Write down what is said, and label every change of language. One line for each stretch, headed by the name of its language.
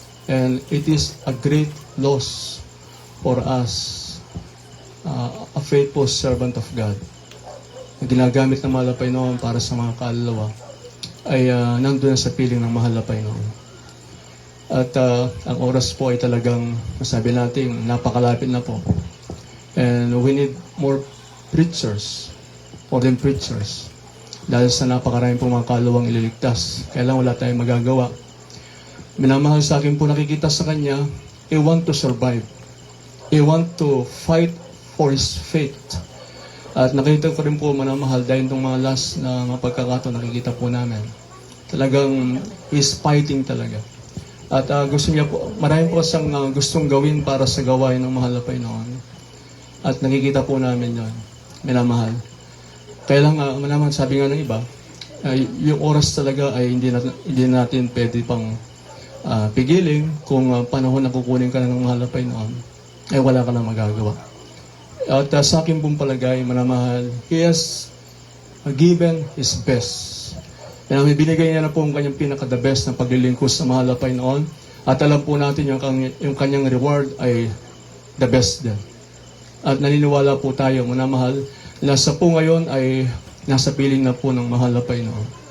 English: And it is a great loss for us, a faithful servant of God,
Filipino: na ginagamit ng mahal na Panginoon para sa mga kaluluwa, ay nandun sa piling ng mahal na Panginoon. At ang oras po ay talagang, masabi natin, napakalapit na po.
English: And we need more preachers, more than preachers.
Filipino: Dahil sa napakarami po mga kaluluwang ililigtas. Kailan wala tayong magagawa. Minamahal sa akin po nakikita sa kanya,
English: I want to survive. he want to fight for his faith.
Filipino: At nakita ko rin po, manamahal, dahil itong mga last na mga pagkakataon nakikita po namin. Talagang
English: he's fighting
Filipino: talaga. At gusto niya po, marami po siyang gustong gawin para sa gawain ng mahal na Panginoon. At nakikita po namin yon, minamahal. Kaya lang, manaman, sabi nga ng iba, yung oras talaga ay hindi natin pwede pang pigilin. Kung panahon na kukunin ka na ng mahal na Panginoon, ay wala ka na magagawa. At sa akin pong palagay, manamahal,
English: he has given his best.
Filipino: Kaya may binigay niya na po ang kanyang pinaka-the best na paglilingkod sa mahal na Panginoon. At alam po natin yung kanyang reward ay the best din. At naniniwala po tayo, manamahal, na sa po ngayon ay nasa piling na po ng mahal na Panginoon.